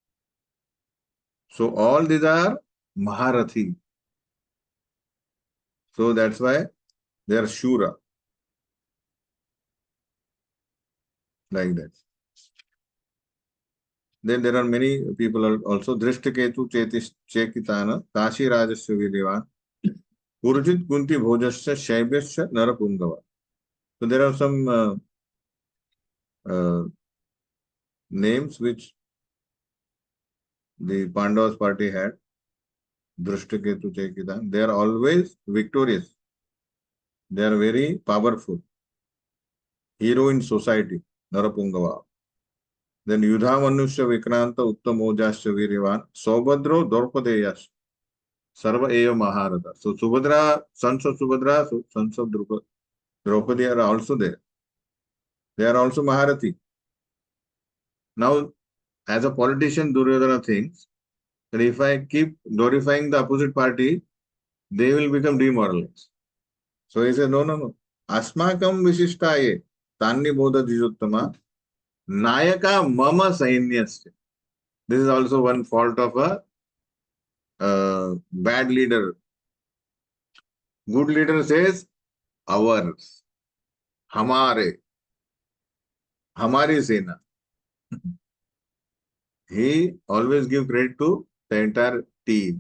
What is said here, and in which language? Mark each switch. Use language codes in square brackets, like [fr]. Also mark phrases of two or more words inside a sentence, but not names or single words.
[en] So all these are Maharathi. So that's why they are Shura. Like that. Then there are many people also. [sa] Drishtaketu Chekitana, Kashi Rajasya Vidyavan, Purjit Kunti Bhojasya Shaibhyasya Narapungava. [en] So there are some names which the Pandavas party had. Drishtaketu Chekitana. They are always victorious. They are very powerful. Hero in society, Narapungava. [sa] Then Yudha Manusya Vikranta Uttamojasya Viryavan, Saubhadro Dorpadeyash, Sarva Eva Maharata. [en] So Subhadra, sons of Subhadra, sons of Draupadi are also there. They are also Maharathi. Now, as a politician, Duryodhana thinks that if I keep glorifying the opposite party, they will become demoralized. So he says, no, no, no. [sa] Asmakam Vishishtaye, Tanni Bodha Dijuttama, Nayaka Mama Sainyasya. [en] This is also one fault of a bad leader. Good leader says, ours, [hi] Hamare, Hamari Sena. [en] He always gives credit to the entire team.